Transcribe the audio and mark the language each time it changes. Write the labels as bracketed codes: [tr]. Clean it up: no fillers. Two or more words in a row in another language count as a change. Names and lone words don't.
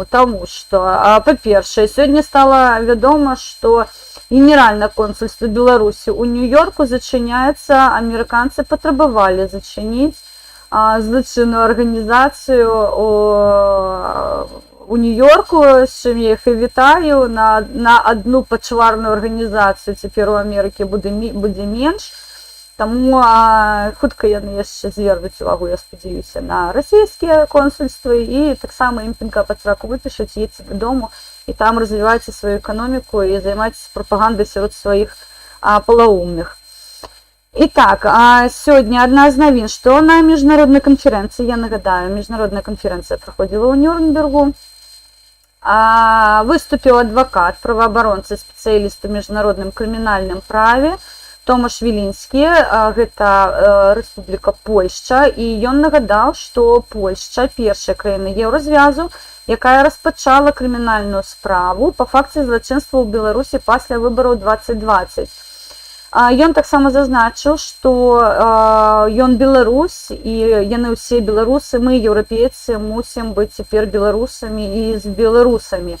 [be] Таму што, па-першае, сёння стала вядома, што [ru] Генеральное консульство [be] Беларусі ў Нью-Йорку зачыняецца, амерыканцы патрабавалі зачыніць злачынную арганізацыю у Нью-Йорку, з чым я іх і вітаю, на адну пачварную арганізацыю цяпер у Амерыкі будзе менш. Таму хутка яны яшчэ звернуць увагу, я спадзяюся, на расійскія консульствы, і таксама ім пінка пад сраку выпішуць, едзьце дадому і там развівайце сваю эканоміку і займайцеся прапагандай сярод сваіх палаумных. [ru] Итак, сегодня одна из новин, что на международной конференции, [be] я нагадаю, [ru] международная конференция проходила у Нюрнбергу, выступил адвокат, [be] правоабаронцы, [ru] специалист в международном криминальном праве [be] Томаш Вілінскі, гэта Рэспубліка Польшча, і ён нагадаў, што Польшча першая краіна Еўразвязу, якая распачала крымінальную справу па факце злачынства ў Беларусі пасля выбараў 2020. Ён таксама зазначыў, што ён беларус, і яны ўсе беларусы, мы, еўрапейцы, мусім быць цяпер беларусамі і з беларусамі.